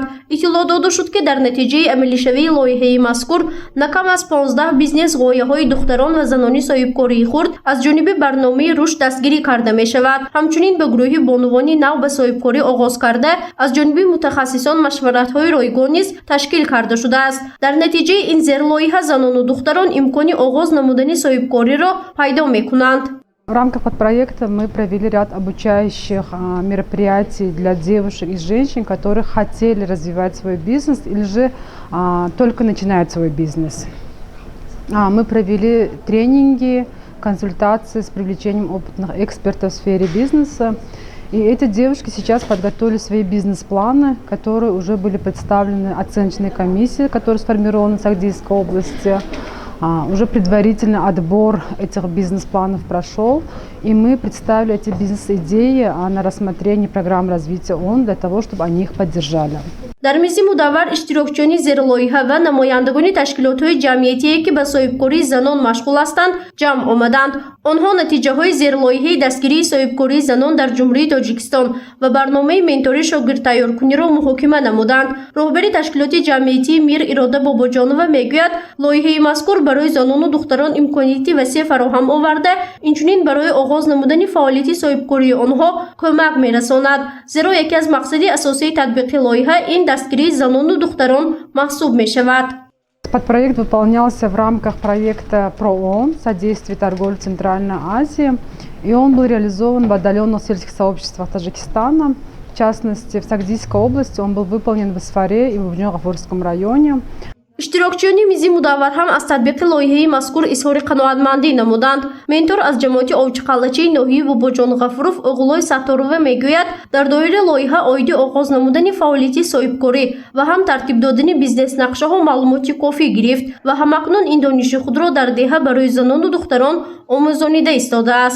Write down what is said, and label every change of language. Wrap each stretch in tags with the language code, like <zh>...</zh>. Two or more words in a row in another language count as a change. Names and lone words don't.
<tg>иттилоъ дода шуд ки дар натиҷаи амалишавии лоиҳаи мазкур накам аз 15 бизнес ғояҳои духтарон ва занони соҳибкории хурд аз ҷониби барномаи рушд дастгирӣ карда мешавад. ҳамчунин ба гурӯҳи бонувони нав ба соҳибкорӣ оғоз карда аз ҷониби мутахассисон машваратҳои ройгон низ ташкил карда шудааст. дар натиҷаи ин зерлоиҳа занону духтарон имкони оғоз намудани соҳибкориро пайдо мекунанд.</tg> <ru>В рамках подпроекта мы провели ряд обучающих мероприятий для девушек и женщин, которые хотели развивать свой бизнес или же только начинают свой бизнес. Мы провели тренинги, консультации с привлечением опытных экспертов в сфере бизнеса. И эти девушки сейчас подготовили свои бизнес-планы, которые уже были представлены оценочной комиссии, которая сформирована в Сагдийской области. Уже предварительный отбор этих бизнес-планов прошел, и мы представили эти бизнес-идеи на рассмотрение программ развития ООН для того, чтобы они их поддержали.</ru> <tg>дар мизи мудаввар иштирокчиёни зерлоиҳа ва намояндагони ташкилотҳои ҷамъиятие ки ба соҳибкории занон машғул ҳастанд ҷамъ омаданд. онҳо натиҷаҳои зерлоиҳаи дастгирии соҳибкории занон дар ҷумҳурии Тоҷикистон ва барномаи ментори шогирдтайёркуниро муҳокима намуданд. роҳбари ташкилоти ҷамъиятии мир Ирода Бобоҷонова мегӯяд, лоиҳаи мазкур барои занону духтарон имконияти васеъ фароҳам оварда, инчунин барои оғоз намудани фаъолияти соҳибкории онҳо кӯмак мерасонад. зеро яке аз мақсади асосии татбиқи лоиҳа ин дастгирии занону духтарон маҳсуб мешавад.</tg> <ru>Подпроект выполнялся в рамках проекта ПРООН «Содействие торговли в Центральной Азии», и он был реализован в отдаленных сельских сообществах Таджикистана. В частности, в Сагдийской области он был выполнен в Исфаре и в Южно-Гафурском районе.</ru> <tg>иштирокчиёни мизи мудаввар ҳам аз татбиқи лоиҳаи мазкур изҳори қаноатмандӣ намуданд. ментор аз ҷамоати Овчиқалачии ноҳияи Бобоҷон Ғафуров Уғулой Сатторова мегӯяд, дар доираи лоиҳа оиди оғоз намудани фаъолияти соҳибкорӣ ва ҳам тартиб додани бизнес-нақшаҳо маълумоти кофӣ гирифт ва ҳамакнун ин дониши худро дар деҳа барои занону духтарон омӯзонида истодааст.</tg>